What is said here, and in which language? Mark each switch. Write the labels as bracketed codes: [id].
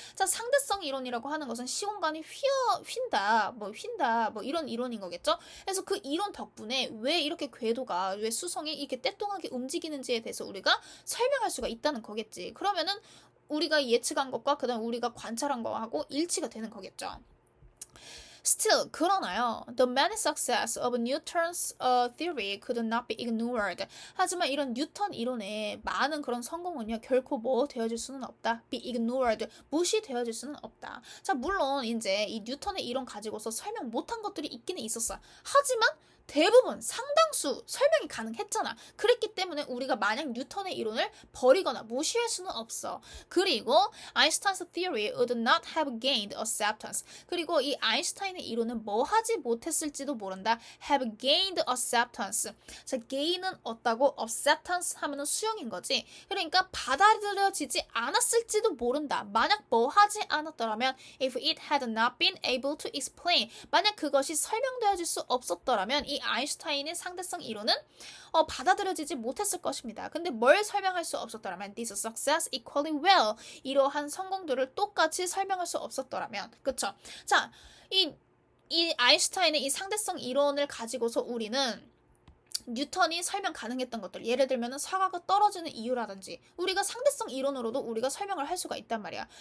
[ko] 자, 상대성 이론이라고 하는 것은 시공간이 휜다 뭐 이런 이론인 거겠죠? 그래서 그 이론 덕분에 왜 이렇게 궤도가 왜 수성이 이렇게 떼뚱하게 움직이는지에 대해서 우리가 설명할 수가 있다는 거겠지. 그러면은 우리가 예측한 것과 그다음 우리가 관찰한 거하고 일치가 되는 거겠죠. Still, 그러나요. [en] The many success of Newton's theory could not be ignored. [ko] 하지만 이런 뉴턴 이론의 많은 그런 성공은요, 결코 뭐 되어질 수는 없다. [en] Be ignored. [ko] 무시되어질 수는 없다. 자, 물론 이제 이 뉴턴의 이론 가지고서 설명 못한 것들이 있기는 있었어. 하지만 대부분 상당수 설명이 가능했잖아. 그랬기 때문에 우리가 만약 뉴턴의 이론을 버리거나 무시할 수는 없어. 그리고 [en] 아인슈타인's theory would not have gained acceptance. [ko] 그리고 이 아인슈타인의 이론은 뭐 하지 못했을지도 모른다. [en] have gained acceptance. [ko] 자, gain은 얻다고 acceptance 하면은 수용인 거지. 그러니까 받아들여지지 않았을지도 모른다. 만약 뭐 하지 않았더라면 [en] if it had not been able to explain. [ko] 만약 그것이 설명되어질 수 없었더라면 이 아인슈타인의 상대성 이론은 받아들여지지 못했을 것입니다. 근데 뭘 설명할 수 없었더라면 [en] this success equally well [ko] 이러한 성공들을 똑같이 설명할 수 없었더라면 그쵸? 자, 이 아인슈타인의 이 상대성 이론을 가지고서 우리는 뉴턴이 설명 가능했던 것들 예를 들면 사과가 떨어지는 이유라든지 우리가 상대성 이론으로도 우리가 설명을 할 수가 있단 말이야.